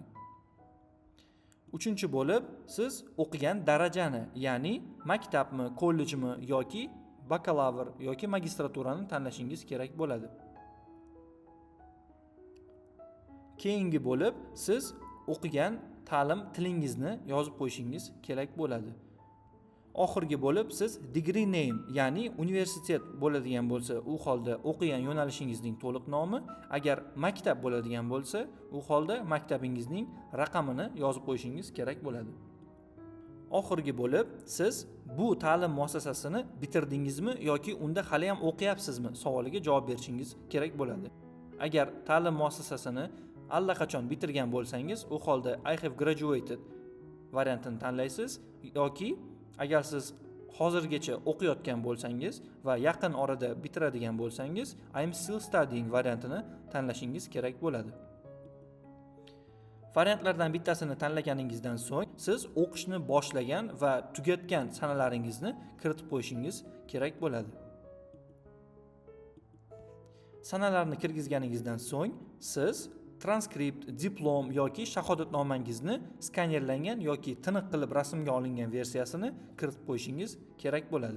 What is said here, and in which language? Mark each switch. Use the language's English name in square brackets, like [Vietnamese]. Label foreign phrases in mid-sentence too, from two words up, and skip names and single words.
[Uzbek] Uchinchi bo'lib siz o'qigan darajani, ya'ni maktabmi, kollejmi yoki bakalavr yoki magistraturani tanlashingiz kerak bo'ladi. Keyingi bo'lib siz o'qigan ta'lim tilingizni yozib qo'yishingiz kerak bo'ladi. Oxirgi bo'lib siz [English] degree name, [Uzbek] ya'ni universitet bo'ladigan bo'lsa, u holda o'qigan yo'nalishingizning to'liq nomi, agar maktab bo'ladigan bo'lsa, u holda maktabingizning raqamini yozib qo'yishingiz kerak bo'ladi. Oxirgi bo'lib siz bu ta'lim muassasasini bitirdingizmi yoki unda hali ham o'qiyapsizmi savoliga javob berishingiz kerak bo'ladi. Agar ta'lim muassasasini allaqachon bitirgan bo'lsangiz, u holda [English] I have graduated [Uzbek] variantini tanlaysiz yoki agar siz hozirgacha o'qiyotgan bo'lsangiz va yaqin orada bitiradigan bo'lsangiz, [English] I am still studying [Uzbek] variantini tanlashingiz kerak bo'ladi. Variantlardan bittasini tanlaganingizdan so'ng siz o'qishni boshlagan va tugatgan sanalaringizni kiritib qo'yishingiz kerak bo'ladi. Sanalarni kirgizganingizdan so'ng siz transkript, diplom yoki shahodatnomangizni skanerlangan yoki tiniq qilib rasmga olingan versiyasini kiritib qo'yishingiz kerak bo'ladi.